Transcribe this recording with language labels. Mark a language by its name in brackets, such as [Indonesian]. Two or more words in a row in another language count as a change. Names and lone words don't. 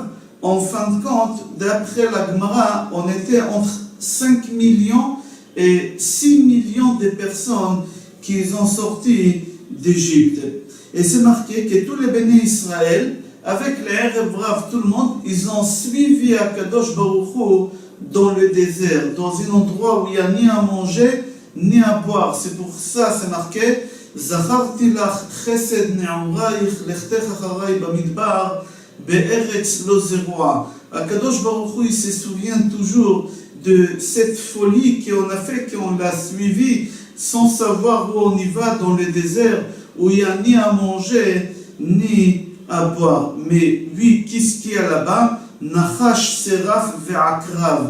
[French] En fin de compte, d'après la Gemara, on était entre 5 millions et 6 millions de personnes qui ont sorti d'Égypte. Et c'est marqué que tous les Béné Israël, avec les Erev Rav, tout le monde, ils ont suivi Akadosh Baruch Hu dans le désert, dans un endroit où il n'y a ni à manger, ni à boire. C'est pour ça, c'est marqué [Hebrew] זכרתי לך חסד נעוריך לכתך אחרי במדבר בארץ לא זרועה. [French] Akadosh Baruch Hu, il se souvient toujours de cette folie qu'on a fait, qu'on l'a suivi sans savoir où on y va dans le désert, où il n'y a ni à manger, ni à boire. Mais lui, qu'est-ce qu'il y a là-bas? [Hebrew] נחש שרף ועקרב.